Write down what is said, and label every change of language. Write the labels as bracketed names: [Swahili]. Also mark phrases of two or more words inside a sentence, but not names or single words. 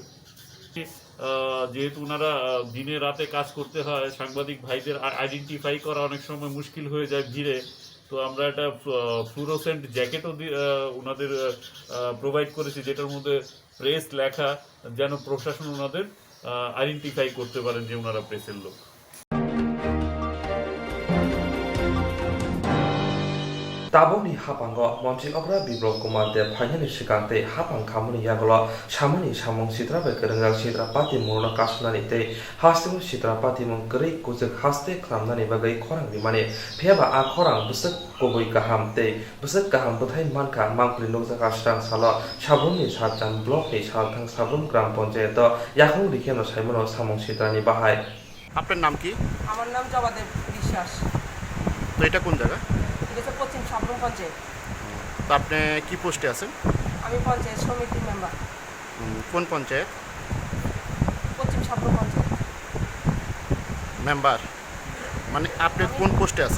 [Bangla] যেহেতু ওনারা দিনে রাতে কাজ করতে হয়, সাংবাদিক ভাইদের আইডেন্টিফাই করা অনেক সময় মুশকিল হয়ে যায় ভিড়ে, তো আমরা একটা [English] fluorescent jacket [Bangla] ওনাদের প্রোভাইড করেছি, যেটার মধ্যে প্রেস লেখা, যেন প্রশাসন ওনাদের আইডেন্টিফাই করতে পারেন যে ওনারা প্রেসের লোক। [Kok Borok] Taboni hapango monji obra bibro komande phanyani sikante hapang khamuni yagolo samani samong sitra be kerengal sitra pati murna kasnani te hastimu sitra pati mong gri kujek haste klamnani bagai khorang rimani pheba a khorang busek koboi kaham te busek kaham buthai manka mangpli nokjaka strang salo sabunni satjan block ni salthang sabun gram panchayat yakhung likheno saimono samong sitrani bahai। [Bangla] আপনার নাম কি? আমার নাম জবাদেব বিশ্বাস। তো এটা কোন জায়গা? এটা পশ্চিম সাবরুম পঞ্চায়েত। তো আপনি কি পোস্টে আছেন? আমি পঞ্চায়েত সমিতির মেম্বার। কোন পঞ্চায়েত? পশ্চিম সাবরুম পঞ্চায়েত মেম্বার মানে আপনি কোন পোস্টে আছেন?